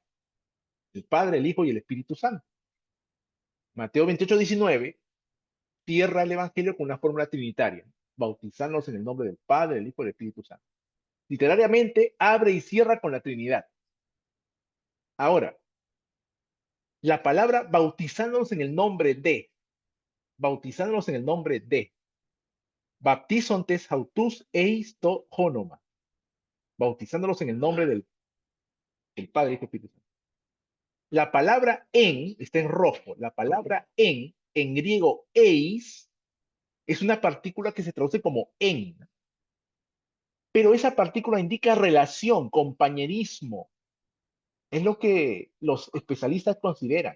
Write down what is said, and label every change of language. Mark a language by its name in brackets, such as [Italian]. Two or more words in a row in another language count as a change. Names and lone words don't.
[Spanish] El Padre, el Hijo y el Espíritu Santo. Mateo 28:19 cierra el Evangelio con una fórmula trinitaria, bautizarnos en el nombre del Padre, del Hijo y del Espíritu Santo. Literariamente abre y cierra con la Trinidad. Ahora, la palabra bautizándonos en el nombre de, bautizándonos en el nombre de, [Greek] βαπτίζοντες αὐτοὺς εἰς τὸ ὄνομα, [Spanish] bautizándonos en el nombre del Padre, Hijo y Espíritu Santo. La palabra en, está en rojo, la palabra en griego eis, es una partícula que se traduce como en, pero esa partícula indica relación, compañerismo, es lo que los especialistas consideran.